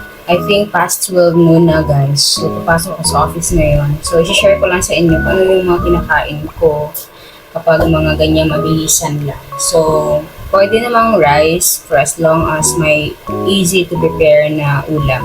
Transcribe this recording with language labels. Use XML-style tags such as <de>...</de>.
<en>I think past 12 noon na guys.</en> <tl>So, papasok ako sa office ngayon. So, i-share ko lang sa inyo kung ano yung mga kinakain ko kapag mga ganyan mabilisan lang.</tl> <en>So,</en> <tl>pwede namang</tl> <en>rice for as long as may easy to prepare</en> <tl>na ulam.</tl>